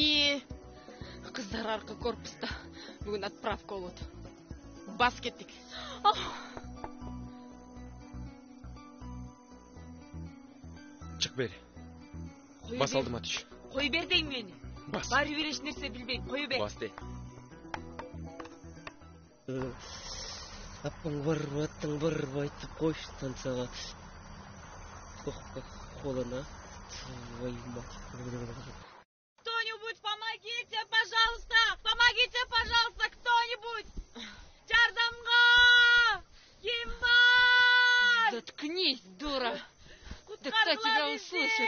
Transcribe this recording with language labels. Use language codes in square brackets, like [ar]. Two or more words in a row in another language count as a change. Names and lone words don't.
[ky] Кыздар аркы корпуста. Бүгүн отправка болот. Бас кеттик. Чык бери. Бас алдыма түш. Кой бер дейм мени. Бас. Баары бир эч нерсе билбейм. Кой бер. Бас де. [kk] Апаң барып айтып қойшы станцияға. Қолына. [ru] Кто-нибудь, помогите, пожалуйста! Помогите, пожалуйста, кто-нибудь! [ky] Жардамга! Ким бар? [ru] Заткнись, дура. [ky] Куткаргыла [ru] Да кто тебя [ky] бизди! [ru] услышит?